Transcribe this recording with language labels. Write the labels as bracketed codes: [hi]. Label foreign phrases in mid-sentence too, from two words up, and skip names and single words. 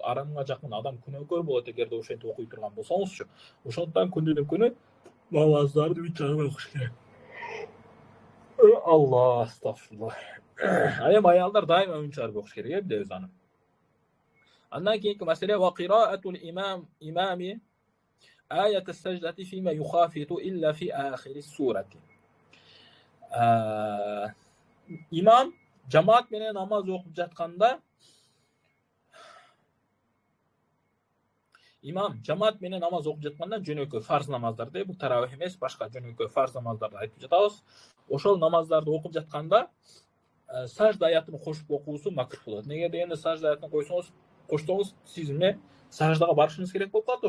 [ky] Арамга жакын адам күнөөкөр болот эгерде ошентип окуй турган болсоңузчу. Ошондуктан күндүздүн күнү намаздарды үн чыгарып окуш керек. [ar] الله، أستغفر الله. [ky] Эми аялдар дайыма үн чыгарып окуш керек, билебиз аны. Андан кийинки маселе [ar] وقراءة الإمام آية السجدة فيما يخافت إلا في آخر السورة. [ky] Имам жамаат менен намаз окуп жатканда жөнөкөй фарз намаздарды, бул таравих эмес, башка жөнөкөй фарз намаздарды айтып жатабыз. Ошол намаздарды окуп жатканда сажда аятын кошуп окуусу макрух болот. Неге дегенде сажда аятын коштоңуз, сиз эмне саждага барышыңыз керек болуп калат.